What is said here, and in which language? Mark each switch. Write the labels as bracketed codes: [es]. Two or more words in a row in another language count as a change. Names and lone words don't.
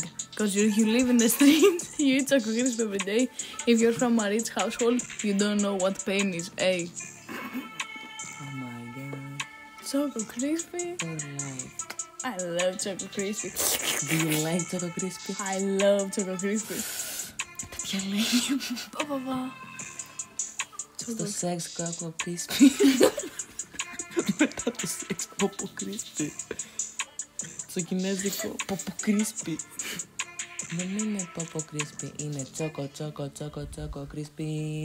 [en] Cause you live in the street, you eat Choco Crispy every day. If you're from a rich household, you don't know what pain is. A. Oh my god. Choco Crispy? For life. I love Choco Crispy. Do you like Choco Crispy? I love Choco Crispy. [el] Τέτοια λέγει. Παπαπα. Στο σεξ κόκο Crispy. Μετά το σεξ πόπο Crispy. Στο κινέζικο πόπο Crispy. Δεν είναι πόπο Crispy, είναι Choco Crispy.